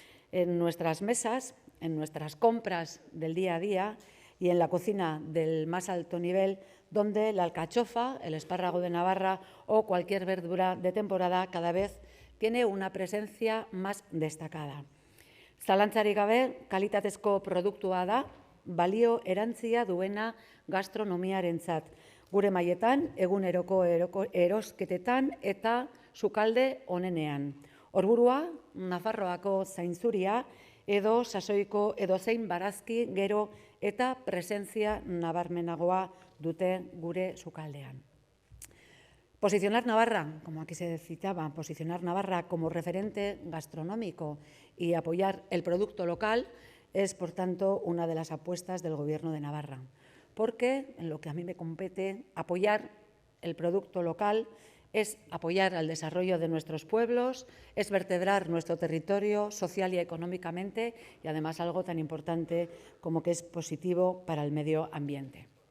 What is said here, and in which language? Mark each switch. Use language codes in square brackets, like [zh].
[es] En nuestras mesas, en nuestras compras del día a día y en la cocina del más alto nivel, donde la alcachofa, el espárrago de Navarra o cualquier verdura de temporada cada vez tiene una presencia más destacada. [eu] Zalantzarik gabe, kalitatezko produktua da, balio erantzia duena gastronomiarentzat. Gure maietan, eguneroko erosketetan eta sukalde onenean. Orburua, Nafarroako zainzuria, edo sasoiko edozein barazki gero eta presentzia nabarmenagoa dute gure sukaldean. [es] Posicionar Navarra, como aquí se citaba, posicionar Navarra como referente gastronómico y apoyar el producto local es, por tanto, una de las apuestas del Gobierno de Navarra, porque, en lo que a mí me compete, apoyar el producto local es apoyar al desarrollo de nuestros pueblos, es vertebrar nuestro territorio social y económicamente y, además, algo tan importante como que es positivo para el medio ambiente.